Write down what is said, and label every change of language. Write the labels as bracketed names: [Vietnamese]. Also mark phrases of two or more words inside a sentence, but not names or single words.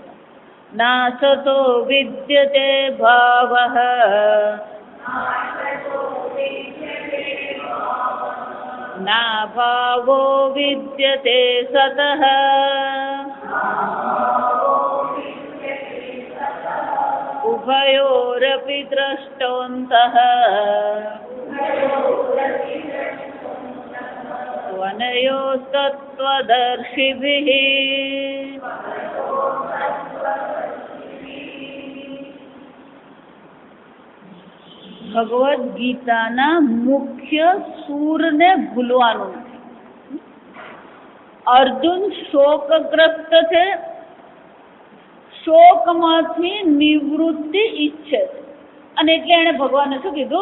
[Sanskrit] नासतो विद्यते भावः ना भावो विद्यते सतः उभयोरपि द्रष्टोऽन्तः त्वनयोस्तत्त्वदर्शिभिः। [Gujarati] ભગવદ્ ગીતાના મુખ્ય સૂરને ભૂલવાનું નથી. અર્જુન શોકગ્રસ્ત છે, શોકમાંથી નિવૃત્તિ ઈચ્છે છે, અને એટલે એને ભગવાને શું કીધું?